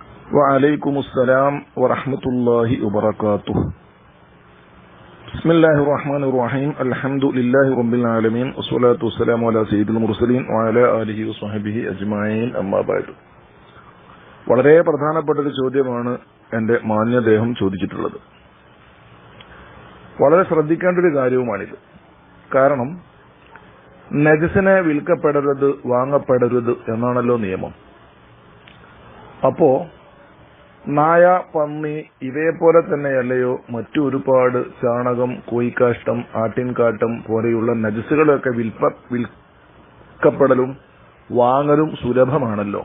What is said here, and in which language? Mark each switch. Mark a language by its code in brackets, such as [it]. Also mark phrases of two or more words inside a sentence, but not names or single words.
[ar] وعليكم السلام ورحمة الله وبركاته. بسم الله الرحمن الرحيم. الحمد لله رب العالمين والصلاة والسلام على سيد المرسلين وعلى آله وصحبه أجمعين. أما بعد. [ml] വളരെ പ്രധാനപ്പെട്ട ഒരു ചോദ്യമാണ് എൻ്റെ മാന്യദേഹം ചോദിച്ചിട്ടുള്ളത്. വളരെ ശ്രദ്ധിക്കേണ്ട ഒരു കാര്യവുമാണിത്. കാരണം നജസിനെ വിൽക്കപ്പെടരുത്, വാങ്ങപ്പെടരുത് എന്നാണല്ലോ നിയമം. അപ്പോ നായ, പന്നി ഇവയെപ്പോലെ തന്നെയല്ലയോ മറ്റു ഒരുപാട് ചാണകം, കോഴിക്കാഷ്ടം, ആട്ടിൻകാട്ടം പോലെയുള്ള നജസുകളൊക്കെ വിൽക്കപ്പെടലും വാങ്ങലും സുലഭമാണല്ലോ.